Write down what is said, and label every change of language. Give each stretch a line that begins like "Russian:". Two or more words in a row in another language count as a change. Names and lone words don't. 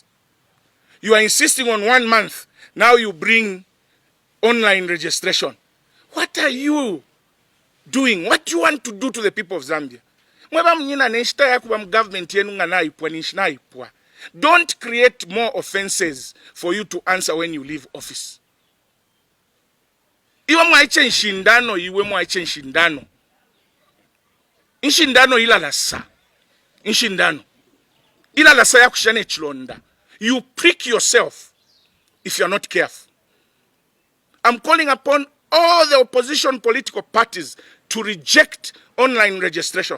English: You are insisting on 1 month. Now you bring online registration. What are you doing? What do you want to do to the people of Zambia? Don't create more offenses for you to answer when you leave office.
Bemba: Iwe mwaiche nshindano, iwe mwaiche nshindano. Nshindano ila lasa. Nshindano. Ila lasa ya kushane chilonda.
English: You prick yourself if you are not careful. I'm calling upon all the opposition political parties to reject online registration.